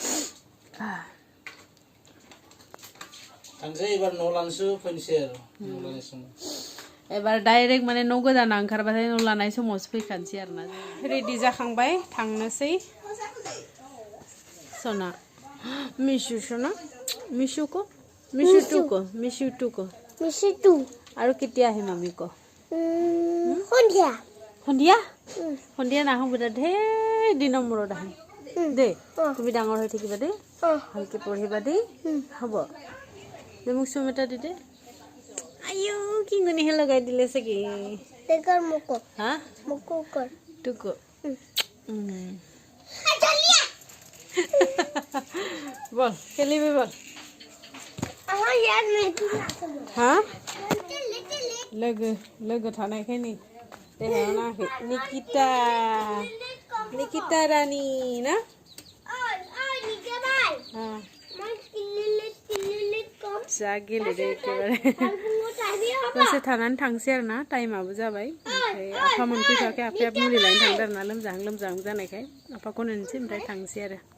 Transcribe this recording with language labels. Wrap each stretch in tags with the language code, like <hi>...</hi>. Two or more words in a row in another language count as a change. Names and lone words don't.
<brx>थांसै एबार न' लानोसो फैनोसै आरो न' लानाय समाव एबार डाइरेक्ट माने न' गोदाना ओंखारबाथाय न' लानाय समावसो फैखानोसै आरोना रेडि जाखांबाय थांनोसै</brx> <as>सना मिशु सना मिशुको मिशु टुको আৰু কেতিয়া আহিম আমি ক সন্ধিয়া নাহো বেটা ঢেৰ দিনৰ মূৰত আহিম দেই তুমি ডাঙৰ হৈ থাকিবা দেই ভালকৈ পঢ়িবা দেই হ'ব দে মোক চুম এটা দি দে আইও কিংগনিহে লগাই দিলে চাগে হা টুকু বল খেলিবি বল হা</as> <brx>लोगो थानायखायनो देहायाव नाङाखै निकिता रानि ना जा गेलेदो एखेबारे दसे थानानै थांसै आरो ना टाइमाबो जाबाय ओमफ्राय आफा मोनफैथ'वाखै आफाया मुलि लायनो थांदों आरो ना लोमजाहां जानायखाय आफाखौ नेनोसै ओमफ्राय थांसै आरो</brx>